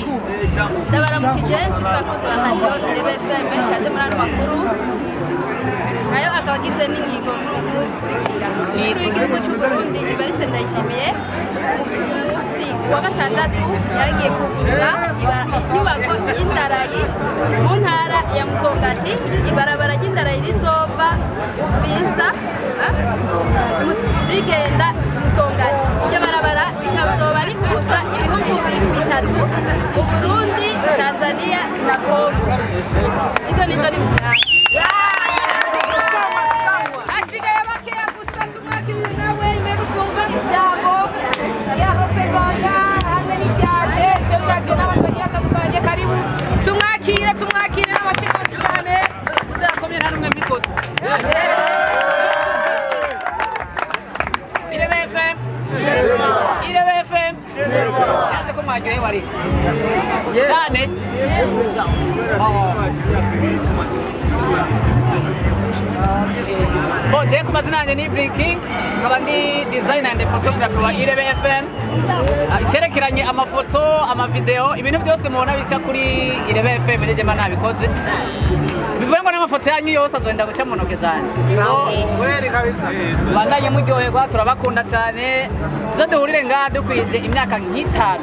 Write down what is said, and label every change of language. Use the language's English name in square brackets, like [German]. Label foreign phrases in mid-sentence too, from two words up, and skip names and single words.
[Rundi] Ndabaramukije twakoze radio Irebe FM kaje muri ano makuru nayo akaba agizwe n'ingingo nkuru zikurikira igihugu cy'u Burundi Ivariste Ndayishimiye munsi wa gatandatu yaragiye kuvura inyubako y'indarayi mu ntara ya Musongati ibarabara ry'indarayi rizova Uvinza rigenda Musongati iryo barabara rikazoba rihuza ibihugu bitatu u Burundi Tanzania na Congo izo nizo ni asigaye bakeya gusa tumwakiriye nawe imbere twumva ijambo yahopezaga hamwe n'ijyane ibyo biragiye n'abantu bagiye batandukanye karibu tumwakire n'amashimwe cyane udakomye nta numwe mikoto Irebe waryohewe ariko cyane Bon, je ku mazina yanjye ni Blinking, nkaba ndi [English] designer and photographer [Rundi] wa IREBE FM. Icyerekeranye amafoto, amavideo, ibintu byose mubona bishya kuri IREBE FM nije mba nabikoze. Bivuye ngo n'amafoto yanyu yose azogenda guca mu ntoke zanje. Kweli kabisa. Bandanye muryoherwa, turabakunda cyane. Tuzaduhurire ngaha dukwije imyaka nk'itanu.